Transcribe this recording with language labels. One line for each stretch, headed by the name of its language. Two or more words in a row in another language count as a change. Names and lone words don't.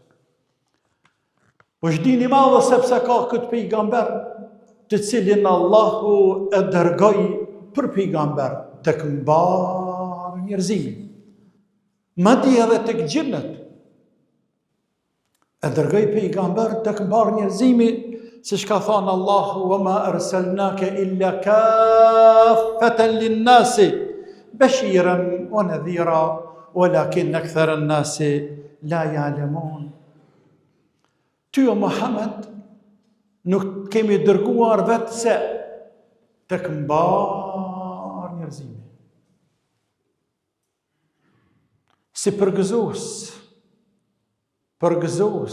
Albanian: Është dini madhe sepse ka këtë pejgamber, të cilin Allahu e dërgoi për pejgamber tek mbar njerëzimin, madje edhe tek gjinnet. E dërgoi pejgamber tek mbar njerëzimi, siç ka thënë Allahu:
Arabic: "وما أرسلناك إلا كافة للناس بشيرا ونذيرا ولكن أكثر الناس لا يعلمون."
Albanian: Ty o Muhammed nuk kemi dërguar vetë se tek mbar njerëzimi, si përgëzues,